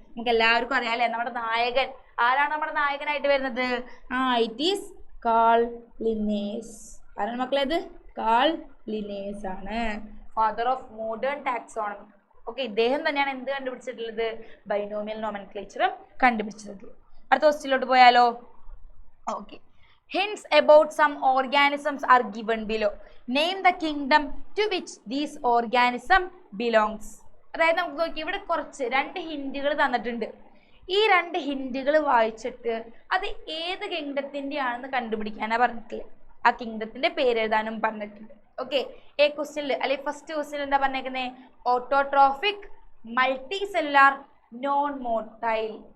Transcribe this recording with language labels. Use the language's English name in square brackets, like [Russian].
[Malayalam] നമുക്ക് എല്ലാവർക്കും അറിയാം അല്ലേ? നമ്മുടെ നായകൻ ആരാണ്? നമ്മുടെ നായകനായിട്ട് വരുന്നത്? [English] It is Carl Linnaeus. [Malayalam] ആരാണ് മക്കളെ? അത് കാൾ ലിന്നേസ് ആണ്, [English] Father of modern taxonomy. [Malayalam] Okay, ഇദ്ദേഹം തന്നെയാണ് എന്ത് കണ്ടുപിടിച്ചിട്ടുള്ളത്? ബൈനോമിയൽ നോമൻക്ലേച്ചറും കണ്ടുപിടിച്ചത്. അടുത്ത ക്വസ്റ്റ്യനിലോട്ട് പോയാലോ? [English] Okay, hints about some organisms are given below. Name the kingdom to which these organism belongs. [Malayalam] അതായത് നമുക്ക് നോക്കി ഇവിടെ കുറച്ച് 2 ഹിന്റുകൾ തന്നിട്ടുണ്ട്. ഈ 2 ഹിന്റുകൾ വായിച്ചിട്ട് അത് ഏത് കിങ്ഡത്തിന്റെ ആണെന്ന് കണ്ടുപിടിക്കാനാണ് പറഞ്ഞിട്ടില്ല. ആ കിങ്ഡത്തിന്റെ പേര് എഴുതാനും പറഞ്ഞിട്ടുണ്ട്. ഓക്കെ, എ ക്വസ്റ്റ്യനിൽ അല്ലെങ്കിൽ ഫസ്റ്റ് ക്വസ്റ്റ്യൻ എന്താ പറഞ്ഞേക്കുന്നത്? [English] Autotrophic, multi cellular, non motile.